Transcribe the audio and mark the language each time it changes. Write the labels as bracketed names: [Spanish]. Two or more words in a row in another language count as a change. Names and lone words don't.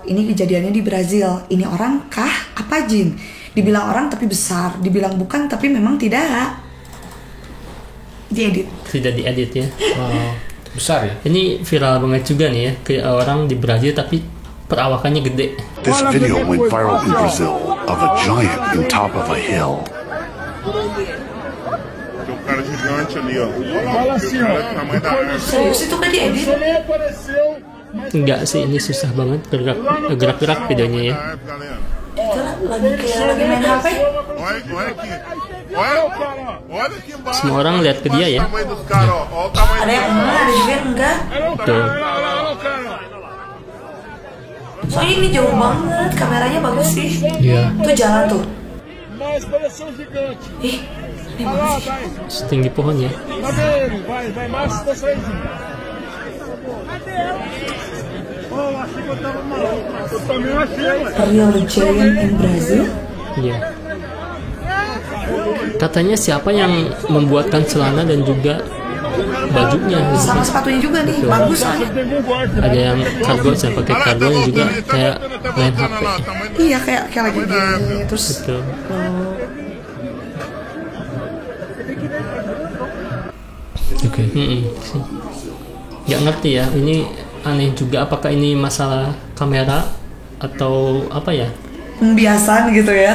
[Indonesian] Ini kejadiannya di Brazil. Ini orang kah? Apa jin? Dibilang orang tapi besar, dibilang bukan tapi memang tidak. Diedit. Tidak diedit ya. Wow, besar ya. Ini viral banget juga nih ya. Kayak orang di Brazil tapi perawakannya gede. [English] This video went viral in Brazil of a giant on top of a hill. [Portuguese] Tem um cara gigante ali, ó. Fala assim, ó. Tamanho da árvore. [Indonesian] Serius itu kan diedit? Enggak sih, ini susah banget gerak-gerak videonya ya. [Portuguese] Da árvore, galera. [Indonesian] Itu lagi kayak lagi main HP. [Portuguese] Olha aqui. Olha aqui embaixo. [Indonesian] Semua orang lihat ke dia ya. [Portuguese] Olha o tamanho dos caras, ó. Olha o tamanho [Indonesian] Ada yang enggak, ada juga yang enggak. Tuh. Soalnya ini jauh banget, kameranya bagus sih. Iya. Tuh jalan tuh. [Portuguese] Mas pareceu um gigante. [Indonesian] Ih, ini bagus sih. Setinggi pohon ya. [Portuguese] Cadê ele? Vai, mas tá saindo. Oh, achei que eu tava maluco. Eu também achei, ué. [English] Real giant in Brazil. [Indonesian] Iya. Katanya siapa yang membuatkan celana dan juga bajunya gitu. Sama sepatunya juga nih, bagus soalnya. Ada yang kargo yang pakai kargo yang juga kayak main HP. [Portuguese] lá, tamanho do... [Indonesian] Iya kayak lagi gini terus. Betul. Oke. Nggak ngerti ya, ini aneh juga. Apakah ini masalah kamera atau apa ya? Pembiasan gitu ya